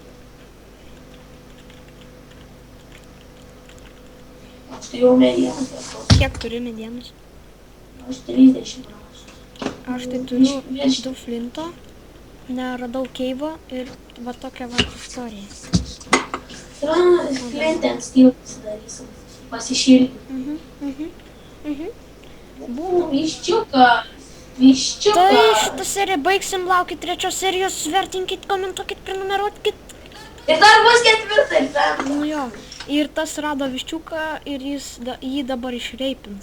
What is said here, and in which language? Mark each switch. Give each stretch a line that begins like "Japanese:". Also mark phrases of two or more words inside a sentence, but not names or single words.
Lithuanian: Aš tai jau medieną. kiek turi medienos? Aš 30 rašau. Aš tai turiu 2 flinto, neradau keivo ir va tokią va istoriją.
English: Flint and steel
Lithuanian: pasidarysim. Pasišildyti. Būna. Viščiukas. Tai Viščiukas. šitą seriją baigsim, laukit 3 serijos, vertinkit, komentuokit, prenumeruokit. Ir dar bus 4 ir 5. Nu jo, ir tas rado viščiuką ir jį dabar išreipins.